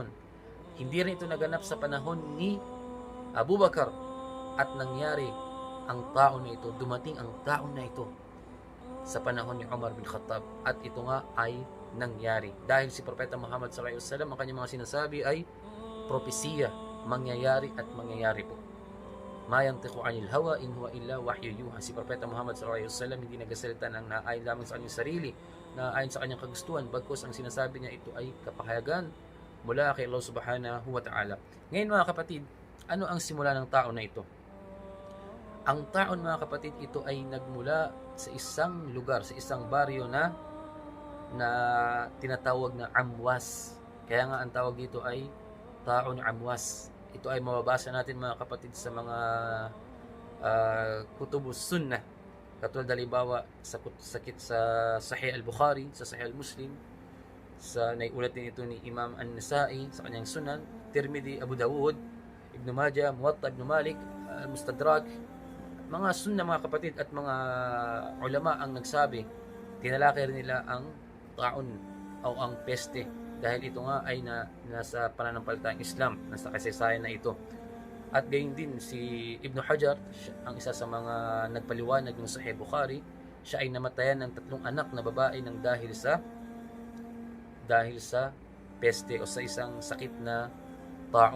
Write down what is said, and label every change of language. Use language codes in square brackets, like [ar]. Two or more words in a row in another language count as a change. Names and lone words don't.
[tl] Hindi rin ito naganap sa panahon ni Abu Bakar at nangyari ang taon na ito, dumating ang taon na ito sa panahon ni Umar bin Khattab at ito nga ay nangyari. Dahil si Propeta Muhammad SAW, ang kanyang mga sinasabi ay propesiya, mangyayari at mangyayari po. [ar] ما ينطق عن الهوى إن هو إلا وحي يوحى. [tl] Si Propeta Muhammad [ar] صلى الله عليه وسلم [tl] hindi nagsasalita ng naayon lamang sa kanyang sarili, naayon sa kanyang kagustuhan, bagkus ang sinasabi niya ito ay kapahayagan mula kay [ar] الله سبحانه وتعالى. [tl] Ngayon, mga kapatid, ano ang simula ng taon na ito? Ang taon, mga kapatid, ito ay nagmula sa isang lugar, sa isang baryo na tinatawag na Amwas. Kaya nga ang tawag dito ay taon Amwas. Ito ay mababasa natin, mga kapatid, sa mga [ar] كتب السنة. [tl] Katulad halimbawa sa Sahih al-Bukhari, sa Sahih al-Muslim, sa naiulat din ito ni Imam An-Nasa'i sa kanyang sunan, Tirmidhi, Abu Dawud, Ibn Majah, Muwatta Ibn Malik, Mustadrak. Mga sunnah, mga kapatid, at mga ulama ang nagsabi, tinalakay rin nila ang taon o ang peste dahil ito nga ay nasa pananampalatayang Islam, nasa kasaysayan na ito. At gayon din si Ibn Hajar, ang isa sa mga nagpaliwanag ng Sahih Bukhari, siya ay namatayan ng 3 anak na babae ng dahil sa peste o sa isang sakit na taon.